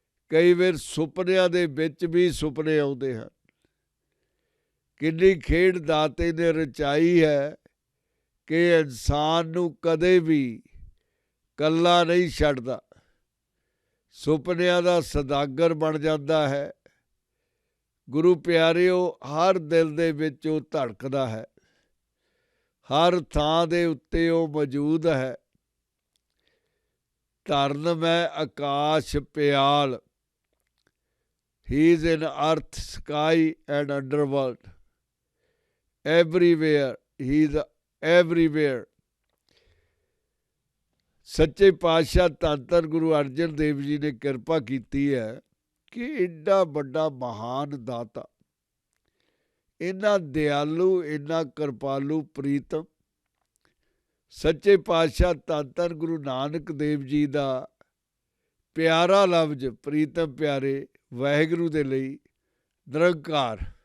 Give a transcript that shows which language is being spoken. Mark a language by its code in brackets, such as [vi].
[pa] ਕਈ ਵਾਰ ਸੁਪਨਿਆਂ ਦੇ ਵਿੱਚ ਵੀ ਸੁਪਨੇ ਆਉਂਦੇ ਹਨ। ਕਿੰਨੀ ਖੇਡ ਦਾਤੇ ਨੇ ਰਚਾਈ ਹੈ ਕਿ ਇਨਸਾਨ ਨੂੰ ਕਦੇ ਵੀ ਇਕੱਲਾ ਨਹੀਂ ਛੱਡਦਾ, ਸੁਪਨਿਆਂ ਦਾ ਸੌਦਾਗਰ ਬਣ ਜਾਂਦਾ ਹੈ। ਗੁਰੂ ਪਿਆਰਿਓ, ਹਰ ਦਿਲ ਦੇ ਵਿੱਚ ਉਹ ਧੜਕਦਾ ਹੈ, ਹਰ ਥਾਂ ਦੇ ਉੱਤੇ ਉਹ ਮੌਜੂਦ ਹੈ। ਧਰਨ ਮੈਂ ਆਕਾਸ਼ ਪਿਆਲ, [en] he is in earth, sky and underworld, everywhere, he is everywhere। [pa] ਸੱਚੇ ਪਾਤਸ਼ਾਹ ਧੰਨ ਧੰਨ ਗੁਰੂ ਅਰਜਨ ਦੇਵ ਜੀ ਨੇ ਕਿਰਪਾ ਕੀਤੀ ਹੈ ਕਿ ਇੰਨਾ ਵੱਡਾ ਮਹਾਨ ਦਾਤਾ, ਇੰਨਾ ਦਿਆਲੂ, ਇੰਨਾ ਕਿਰਪਾਲੂ, ਪ੍ਰੀਤਮ ਸੱਚੇ ਪਾਤਸ਼ਾਹ ਧੰਨ ਧੰਨ ਗੁਰੂ ਨਾਨਕ ਦੇਵ ਜੀ ਦਾ ਪਿਆਰਾ ਲਫ਼ਜ਼, ਪ੍ਰੀਤਮ ਪਿਆਰੇ ਵਾਹਿਗੁਰੂ ਦੇ ਲਈ ਨਿਰੰਕਾਰ।